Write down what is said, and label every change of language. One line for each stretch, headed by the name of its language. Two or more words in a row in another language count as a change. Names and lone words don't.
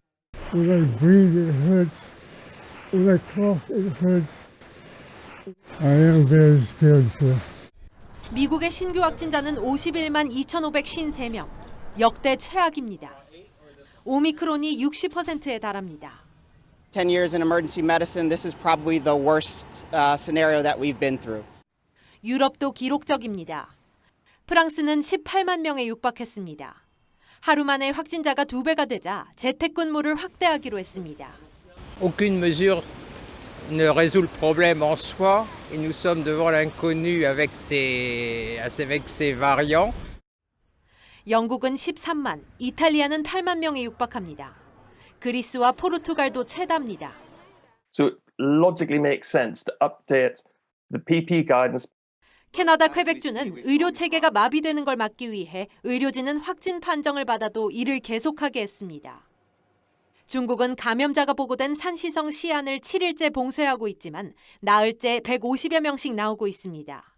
Korean: 미국의 신규 확진자는 51만 2,553명, 역대 최악입니다. 오미크론이 60%에 달합니다.
English: 10 years in emergency medicine, this is probably the worst scenario that we've been through.
Korean: 유럽도 기록적입니다. 프랑스는 18만 명에 육박했습니다. 하루 만에 확진자가 2배가 되자 재택근무를 확대하기로 했습니다.
French: Aucune mesure ne résout le problème en soi et nous sommes devant l'inconnu avec ces variants.
Korean: 영국은 13만, 이탈리아는 8만 명에 육박합니다. 그리스와 포르투갈도 최다입니다.
English: So it logically makes sense to update the PP guidance.
Korean: 캐나다 퀘벡주는 의료 체계가 마비되는 걸 막기 위해 의료진은 확진 판정을 받아도 일을 계속하게 했습니다. 중국은 감염자가 보고된 산시성 시안을 7일째 봉쇄하고 있지만 나흘째 150여 명씩 나오고 있습니다.